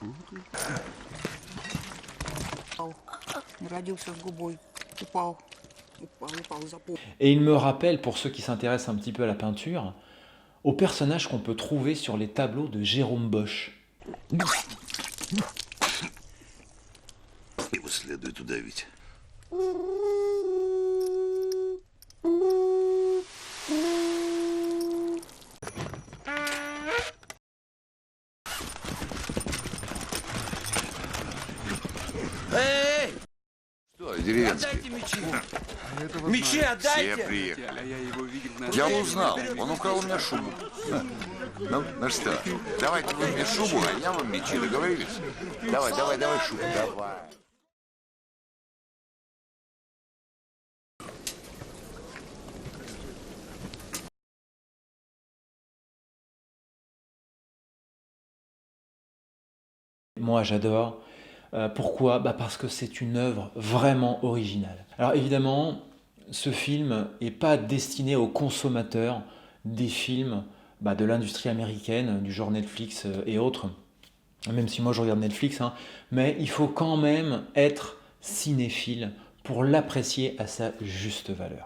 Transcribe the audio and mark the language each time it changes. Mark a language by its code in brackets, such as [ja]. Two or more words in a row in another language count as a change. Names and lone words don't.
[ru] Родился с губой, упал. [fr] Et il me rappelle, pour ceux qui s'intéressent un petit peu à la peinture, aux personnages qu'on peut trouver sur les tableaux de Jérôme Bosch. [ru] Его следует удавить. Эй! Что, деревенский? Отдайте мечи! Мечи отдайте! Все приехали. Я узнал, он украл у меня шубу. Ну что, давайте вы мне шубу, а я вам мечи, договорились? Давай шубу, давай. [fr] Moi, j'adore. Pourquoi? Parce que c'est une œuvre vraiment originale. Alors évidemment, ce film n'est pas destiné aux consommateurs des films de l'industrie américaine, du genre Netflix et autres, même si moi je regarde Netflix, hein, mais il faut quand même être cinéphile pour l'apprécier à sa juste valeur.